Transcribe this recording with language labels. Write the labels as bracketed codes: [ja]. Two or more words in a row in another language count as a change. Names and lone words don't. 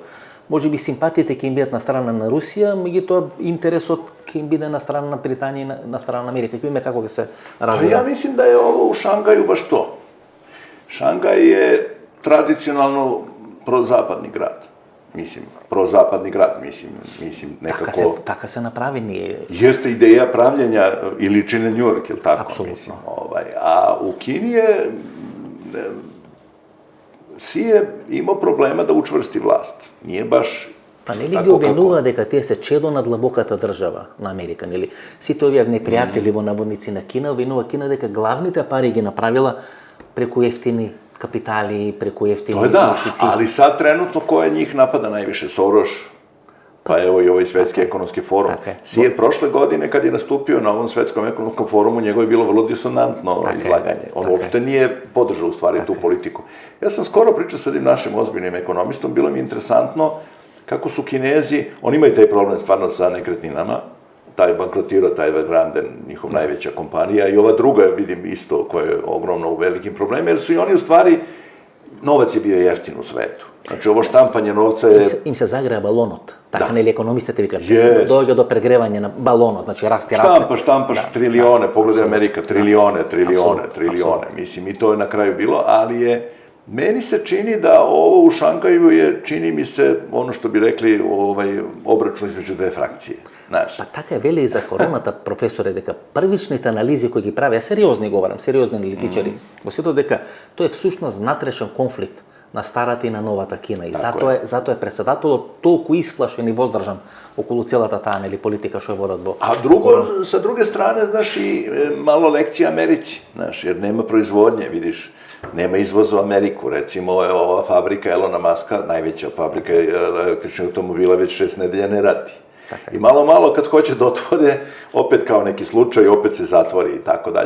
[mk] Може би симпатиите ќе им бидат на страна на Русија, меѓутоа интересот ќе им биде на страна на Британија и на страна на Америка. Ќе видиме како ќе се развива. [sr] Ја мислим да е ово у Шангају баш то. Шангај е традиционално прозападни град. Мислим, прозападни град, мислим некако... [mk] Така се направи ние. [sr] Jeste ideja pravljenja i liči na New York, ili tako? Apsolutno. Mislim, a u Kini je Си е имao проблема да учврсти власт. Nije baš [mk] Па нели ги обвинува дека тие се чедо на длабоката држава на Америка, нели? Сите овие непријатели во наводници на Кина обвинува Кина дека главните пари ги направила преку ефтини капитали, преку ефтини инвестиции. [sr] Ali sad trenutno ko je njih napada najviše? Soros, pa evo i ovaj Svetski ekonomski forum. Si je prošle godine kad je nastupio na ovom Svetskom ekonomskom forumu, njegovo je bilo vrlo disonantno izlaganje. On uopšte nije podržao u stvari tu politiku. Ja sam skoro pričao sa jednim našim ozbiljnim ekonomistom, bilo mi interesantno kako su Kinezi, oni imaju taj problem stvarno sa nekretninama, taj bankrotirao, taj Evergrande, njihov najveća kompanija, i ova druga, vidim isto, koja je ogromno u velikim problemima, jer su i oni u stvari, novac je bio jeftin u svetu. Znači, ovo štampanje novca je... [mk] Им се загреа балонот. Така, нели, економистите викат, дојде до прегревање на балонот, значи расте. [sr] Štampaš trilijone, pogledaj Amerika, trilijone. Mislim, i to je na kraju bilo, ali je... Meni se čini da ovo u Šangaju je, čini mi se, ono što bi rekli, obračun između dve frakcije. [mk] Па така е вели и за короната, професоре, дека првичните анализи кои ги прави, а сериозни говорам, сериозни аналитичари, го сетот дека тој е всушност натрешен конфликт на старата и на новата Кина. И затоа е председателот толку исплашен и воздржан околу целата таа нели политика што ја водат во. [sr] A drugo, sa druge strane, znaš, i malo lekcija Americi, znaš, jer nema proizvodnje, vidiš, nema izvoza u Ameriku, recimo ova fabrika Elona Muska, najveća fabrika električnih automobila, već 6 nedelja ne radi. I malo kad hoće da otvore, opet kao neki slučaj, opet se zatvori i tako dalje.